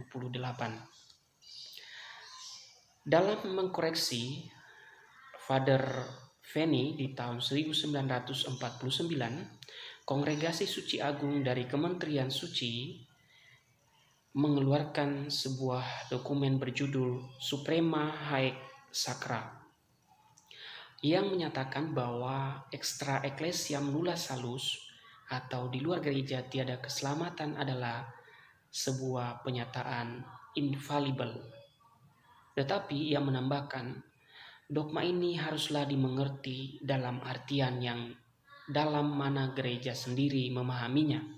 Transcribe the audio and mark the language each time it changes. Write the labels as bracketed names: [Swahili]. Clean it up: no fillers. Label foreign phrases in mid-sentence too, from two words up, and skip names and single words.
[Indonesian] Dalam mengkoreksi Father Fenney di tahun 1949, Kongregasi Suci Agung dari Kementerian Suci mengeluarkan sebuah dokumen berjudul Suprema Haec Sacra yang menyatakan bahwa [Latin] extra ecclesiam nulla salus [Indonesian] atau di luar gereja tiada keselamatan adalah sebuah penyataan infallible. Tetapi ia menambahkan, dogma ini haruslah dimengerti dalam artian yang dalam mana gereja sendiri memahaminya.